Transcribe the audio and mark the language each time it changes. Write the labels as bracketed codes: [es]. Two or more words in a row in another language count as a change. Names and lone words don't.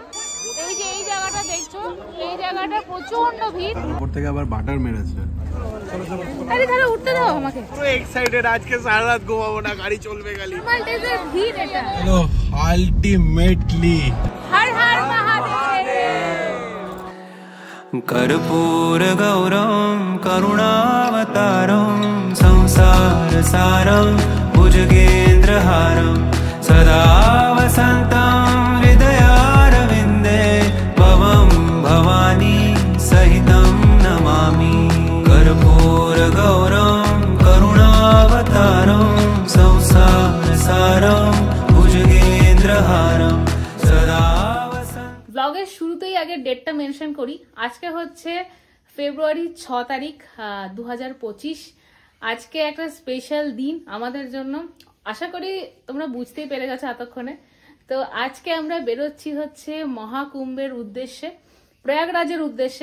[bn] এই যে এই জায়গাটা দেখছো, এই জায়গাটা প্রচন্ড ভিড়। উপর থেকে আবার বাটার মেরেছে। আরে তাহলে উঠতে দাও আমাকে। তো এক্সাইটেড, আজকে সারা রাত ঘুমাবো না, গাড়ি চলবে খালি। মাল্টিজের ভিড় এটা। [en] hello ultimately [hi] হর হর মহাদেব। [sa] कर्पूर गौरम करुणावतारम संसार सारम भुजगेन्द्रहारम सदा वसन्तं हृदयारविन्दे भवं भवानी सहितं नमामि। कर्पूर गौरम करुणावतारम संसार सारम भुजगेन्द्रहारम सदा। [bn] ব্লগের শুরুতেই আগে ডেটটা মেনশন করি। আজকে হচ্ছে ফেব্রুয়ারি 6 তারিখ 2025। আজকে একটা স্পেশাল দিন আমাদের জন্য, আশা করি তোমরা বুঝতেই পেরে গেছো এতক্ষণে। তো আজকে আমরা বেরোচ্ছি হচ্ছে মহাকুম্ভের উদ্দেশ্যে, প্রয়াগরাজের উদ্দেশ্যে।